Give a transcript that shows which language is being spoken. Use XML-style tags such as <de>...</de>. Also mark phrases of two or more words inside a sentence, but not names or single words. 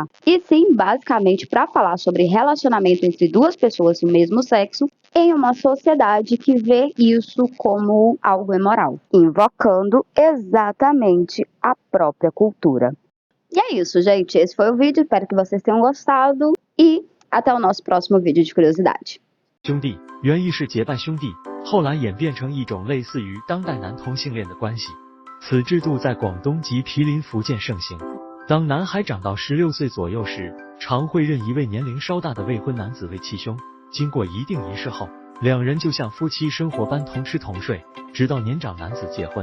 <pt>E sim, basicamente, para falar sobre relacionamento entre duas pessoas do mesmo sexo em uma sociedade que vê isso como algo imoral, invocando exatamente a própria cultura. E é isso, gente. Esse foi o vídeo. Espero que vocês tenham gostado e até o nosso próximo vídeo de curiosidade.</pt> <zh>兄弟，原意是结拜兄弟，后来演变成一种类似于当代男同性恋的关系。此制度在广东及毗邻福建盛行。当男孩长到16岁左右时，常会认一位年龄稍大的未婚男子为契兄。经过一定仪式后，两人就像夫妻生活般同吃同睡，直到年长男子结婚。</zh>